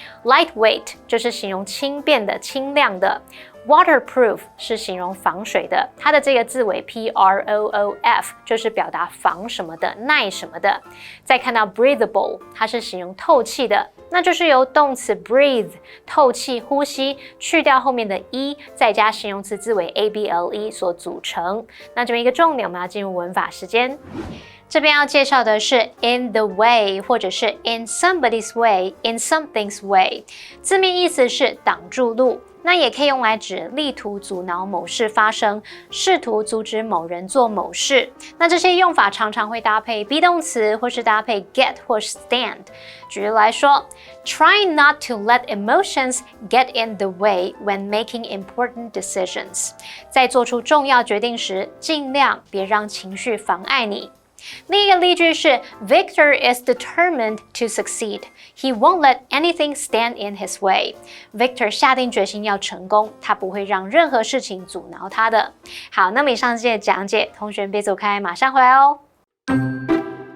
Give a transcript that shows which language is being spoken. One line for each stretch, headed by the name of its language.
Chinese: Lightweight 就是形容轻便的、轻量的。Waterproof 是形容防水的，它的这个字尾 proof 就是表达防什么的、耐什么的。再看到 breathable， 它是形容透气的，那就是由动词 breathe 透气、呼吸，去掉后面的 e， 再加形容词字尾 able 所组成。那这边一个重点，我们要进入文法时间。这边要介绍的是 in the way 或者是 in somebody's way, in something's way， 字面意思是挡住路。那也可以用来指力图阻挠某事发生，试图阻止某人做某事。那这些用法常常会搭配 be 动词，或是搭配 get 或 stand。举例来说
English: ，Try not to let emotions get in the way when making important decisions。
Chinese: 在做出重要决定时，尽量别让情绪妨碍你。另一个例句是
English: Victor is determined to succeed. He won't let anything stand in his way.
Chinese: Victor 下定决心要成功，他不会让任何事情阻挠他的。好，那么以上这些讲解，同学们别走开，马上回来哦。